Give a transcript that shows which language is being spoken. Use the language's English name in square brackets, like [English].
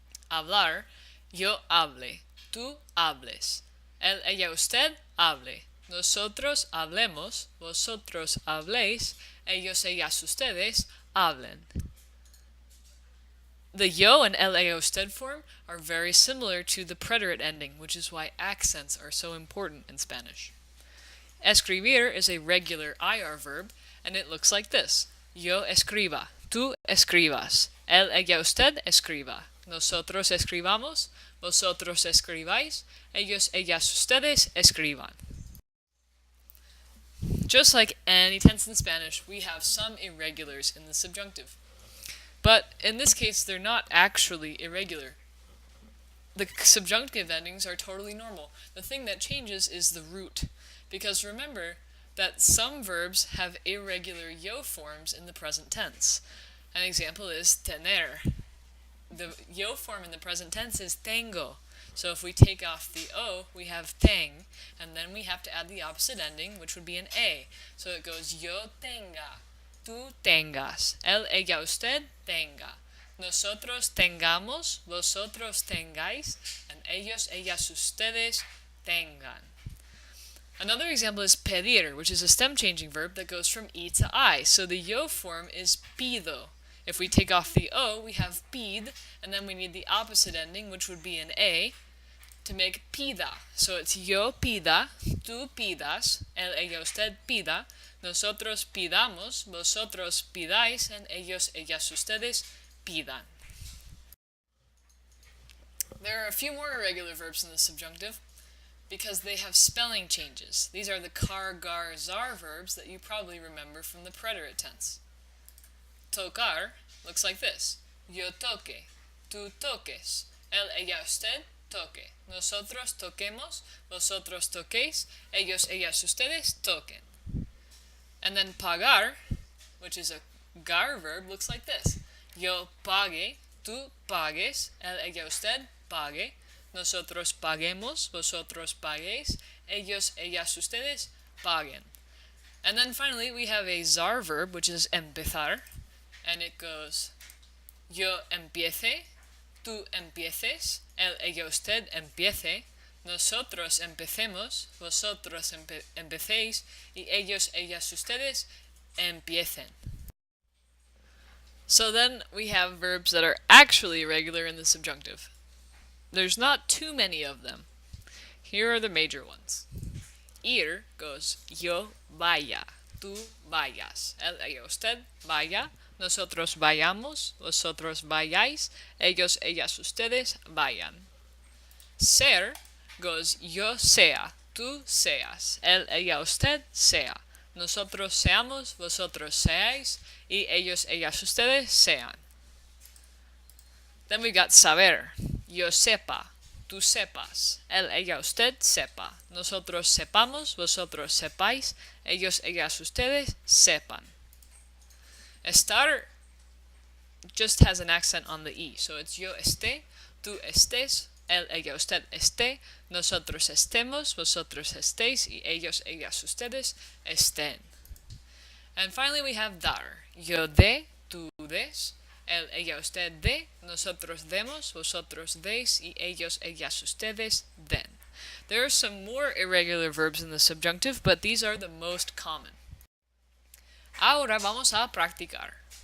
[Spanish] Hablar, yo hable, tú hables. Él, ella, usted hable. Nosotros hablemos, vosotros habléis, ellos, ellas, ustedes hablen. [English] The yo and él, ella, usted form are very similar to the preterite ending, which is why accents are so important in Spanish. Escribir is a regular IR verb, and it looks like this. [Spanish] Yo escriba, tú escribas, él, ella, usted escriba, nosotros escribamos, vosotros escribáis, ellos, ellas, ustedes escriban. [English] Just like any tense in Spanish, we have some irregulars in the subjunctive. But in this case, they're not actually irregular. The subjunctive endings are totally normal. The thing that changes is the root. Because remember that some verbs have irregular yo forms in the present tense. An example is tener. The yo form in the present tense is tengo. So if we take off the o, we have teng, and then we have to add the opposite ending, which would be an a. So it goes [Spanish] yo tenga, tú tengas, él, ella, usted tenga, nosotros tengamos, vosotros tengáis, and ellos, ellas, ustedes tengan. [English] Another example is pedir, which is a stem-changing verb that goes from e to I. So the yo form is pido. If we take off the o, we have pid, and then we need the opposite ending, which would be an a, to make pida. [Spanish] So it's yo pida, tú pidas, él, ella, usted pida, nosotros pidamos, vosotros pidáis, and ellos, ellas, ustedes pidan. [English] There are a few more irregular verbs in the subjunctive because they have spelling changes. These are the car, gar, zar verbs that you probably remember from the preterite tense. Tocar looks like this. [Spanish] Yo toque, tú toques, él, ella, usted toque, nosotros toquemos, vosotros toquéis, ellos, ellas, ustedes toquen. [English] And then pagar, which is a gar verb, looks like this. [Spanish] Yo pague, tú pagues, él, ella, usted pague, nosotros paguemos, vosotros paguéis, ellos, ellas, ustedes paguen. [English] And then finally we have a zar verb, which is empezar, and it goes [Spanish] yo empiece, tú empieces, él, ella, usted empiece, nosotros empecemos, vosotros empecéis, y ellos, ellas, ustedes empiecen. [English] So then we have verbs that are actually irregular in the subjunctive. There's not too many of them. Here are the major ones. [Spanish] Ir goes yo vaya, tú vayas, él, ella, usted vaya, nosotros vayamos, vosotros vayáis, ellos, ellas, ustedes vayan. Ser goes yo sea, tú seas, él, ella, usted sea, nosotros seamos, vosotros seáis, y ellos, ellas, ustedes sean. Then we got saber. Yo sepa, tú sepas, él, ella, usted sepa, nosotros sepamos, vosotros sepáis, ellos, ellas, ustedes sepan. [English] Estar just has an accent on the e, so it's [Spanish] yo esté, tú estés, él, ella, usted esté, nosotros estemos, vosotros estéis, y ellos, ellas, ustedes estén. [English] And finally we have dar. [Spanish] Yo dé, tú des, El, ella, usted de, nosotros demos, vosotros deis, y ellos, ellas, ustedes den. [English] There are some more irregular verbs in the subjunctive, but these are the most common. [Spanish] Ahora vamos a practicar.